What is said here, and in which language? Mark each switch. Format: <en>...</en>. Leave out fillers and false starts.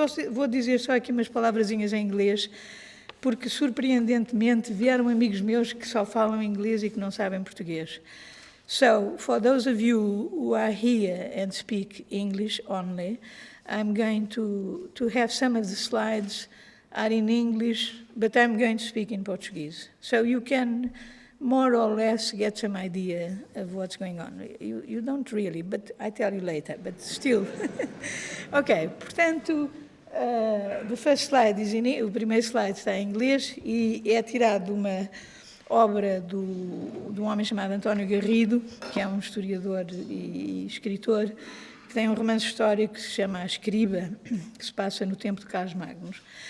<pt>Vou dizer só aqui umas palavrazinhas em inglês, porque, surpreendentemente, vieram amigos meus que só falam inglês e que não sabem português.</pt> <en>So, for those of you who are here and speak English only, I'm going to have some of the slides are in English, but I'm going to speak in Portuguese. So you can more or less get some idea of what's going on. You don't really, but I tell you later, but still.</en> <pt>Ok, portanto,</pt> <en>the first slide</en> <pt>o primeiro slide está em inglês e é tirado de uma obra de um homem chamado António Garrido, que é um historiador e escritor, que tem um romance histórico que se chama A Escriba, que se passa no tempo de Carlos Magnus.</pt>